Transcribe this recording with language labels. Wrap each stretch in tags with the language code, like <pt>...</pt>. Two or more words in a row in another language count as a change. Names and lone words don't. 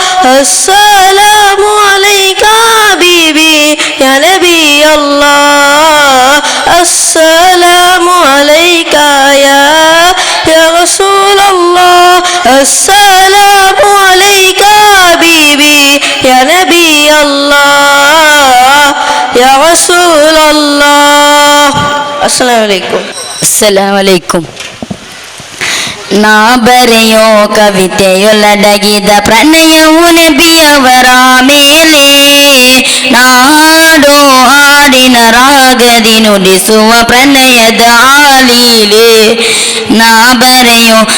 <ar>السلام عليك حبيبي يا نبي الله السلام عليك يا رسول الله السلام عليك حبيبي يا نبي الله يا رسول الله السلام عليكم. السلام عليكم.</ar> <kn>ನಾ ಬರೆಯೋ ಕವಿತೆಯೊಳಡಗಿದ ಪ್ರಣಯವು ನಬಿಯವರ ಮೇಲೆ ನಾಡೋ ಹಾಡಿನ ರಾಗದಿ ನುಡಿಸುವ ಪ್ರಣಯದ ಆಲೀಲೆ ನಾ ಬರೆಯೋ</kn>